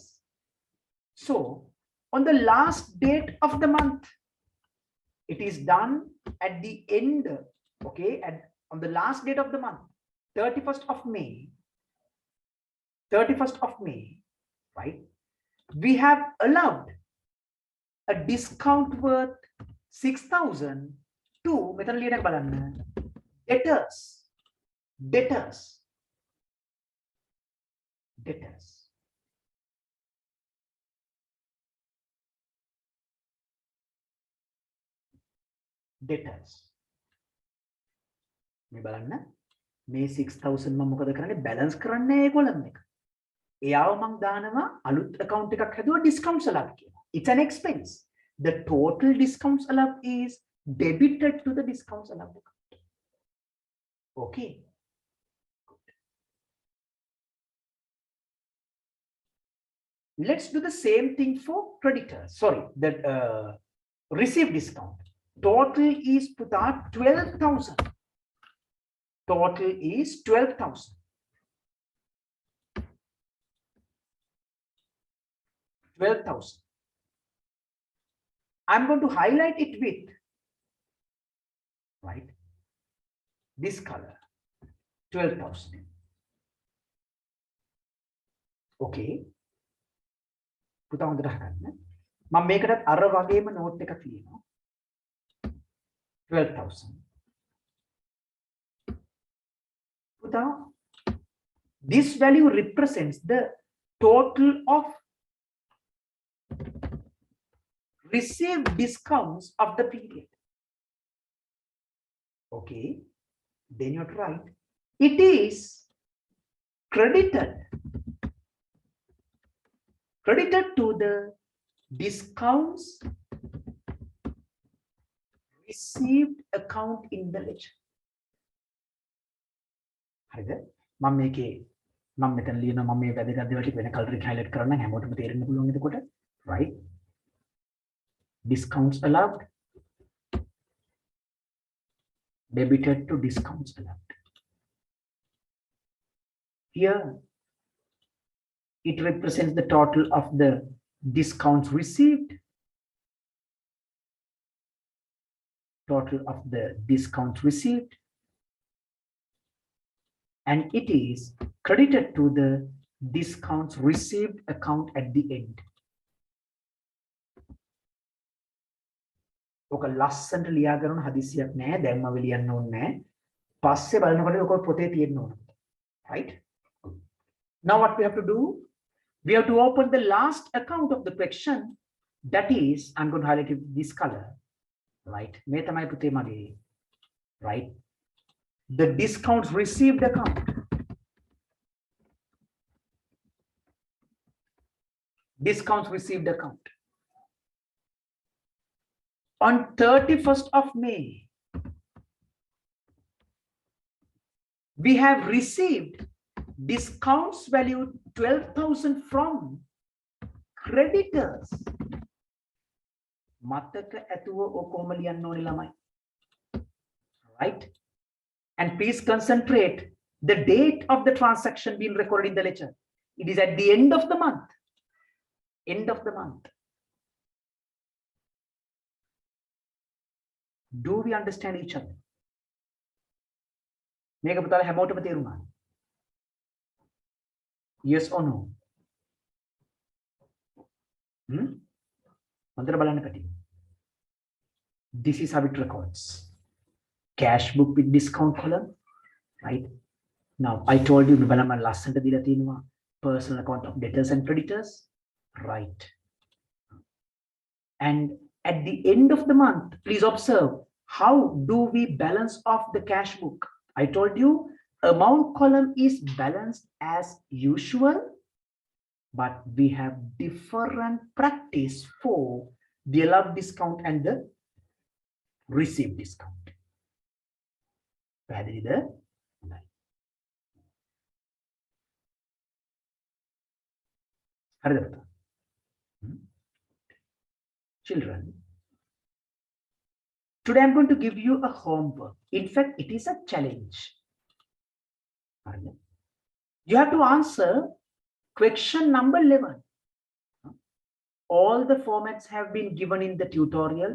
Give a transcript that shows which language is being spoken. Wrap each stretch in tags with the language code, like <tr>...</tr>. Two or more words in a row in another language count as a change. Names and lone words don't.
<en>So, on the last date of the month, it is done at the end, okay, on the last date of the month, 31st of May, 31st of May, right? We have allowed a discount worth 6,000 to debtors. Debtors.</en> <si>මේ බලන්න මේ 6000 මම මොකද කරන්නේ බැලන්ස් කරන්නේ ඒගොල්ලන් එක. එයාව මම දානවා අලුත් account එකක් හැදුවා</si> <en>discounts allowed</en> <si>කියලා.</si> <en>It's an expense. The total discounts allowed is debited to the discounts allowed account. Okay. Let's do the same thing for creditors. Sorry, that received discount. Total is put out 12,000. Total is 12,000. 12,000. I'm going to highlight it with, right, this color, 12,000.</en> <si>Okay. පුතා හොඳට අහගන්න. මම මේකටත් අර වගේම නෝට් එකක් ලියනවා. 12,000. පුතා,</si> <en>this value represents the total of received discounts of the period. Okay, then you're right. It is credited to the discounts received account in the ledger.</en> <si>හරිද? මම මේකේ මම මෙතන ලියනවා මම මේ වැදගත් දේවල් ටික වෙන කලර් එක highlight කරන්න හැමෝටම තේරෙන්න පුළුවන් එතකොට.</si> <en>Right? Discounts allowed, debited to discounts allowed. Here it represents the total of the discounts received, and it is credited to the discounts received account at the end.</en> <si>ඔක ලස්සනට ලියා ගන්න හදිසියක් නැහැ. දැන්ම ලියන්න ඕනේ නැහැ. පස්සේ බලනකොට ඔක පොතේ තියෙන්න ඕන.</si> <en>Right? Now what we have to do? We have to open the last account of the question. That is, I'm going to highlight it this color. Right?</en> <si>මේ තමයි පුතේ මගේ.</si> <en>Right? The discounts received account. Discounts received account. On 31st of May, we have received discounts value 12,000 from creditors.</en> <si>මතක ඇතුව ඔකෝම ලියන්න ඕනේ ළමයි.</si> <en>Right? And please concentrate the date of the transaction being recorded in the ledger. It is at the end of the month. End of the month. Do we understand each other?</en> <si>මේක පුතාලා හැමෝටම තේරුණාද?</si> <en>Yes or no?</en> <si>හොඳට බලන්න කටින්.</si> <en>This is how it records. Cash book with discount column, right? Now I told you</en> <si>බලන්න ලස්සනට දීලා තියෙනවා</si> <en>personal account of debtors and creditors, right? And at the end of the month, please observe, how do we balance off the cash book? I told you amount column is balanced as usual, but we have different practice for the allowed discount and the received discount.</en> <si>පැහැදිලිද? හරිද පුතා?</si> <en>Children, today I'm going to give you a homework. In fact, it is a challenge. You have to answer question number 11. All the formats have been given in the tutorial.</en>